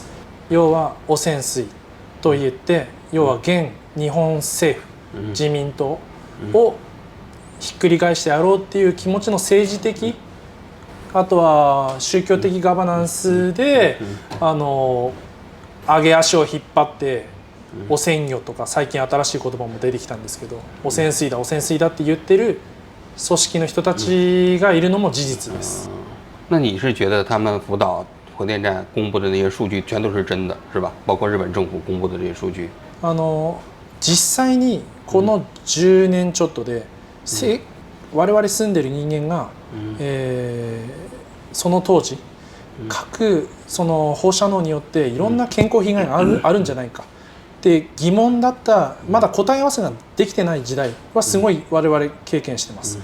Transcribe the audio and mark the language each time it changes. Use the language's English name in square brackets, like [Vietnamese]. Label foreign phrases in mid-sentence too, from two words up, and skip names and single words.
[Japanese] 要は汚染水といって、要は現日本政府、自民党をひっくり返してやろうっていう気持ちの政治的、あとは宗教的ガバナンスで上げ足を引っ張って汚染魚とか、最近新しい言葉も出てきたんですけど、汚染水だ汚染水だって言ってる組織の人たちがいるのも事実です。 [Chinese] 那你是觉得他们福岛核电站公布的那些数据全都是真的，是吧？包括日本政府公布的这些数据。 [Japanese] 実際にこの10年ちょっとで、我々住んでる人間が、その当時、各その放射能によっていろんな健康被害があるんじゃないかって疑問だった、まだ答え合わせができてない時代はすごい我々経験してます。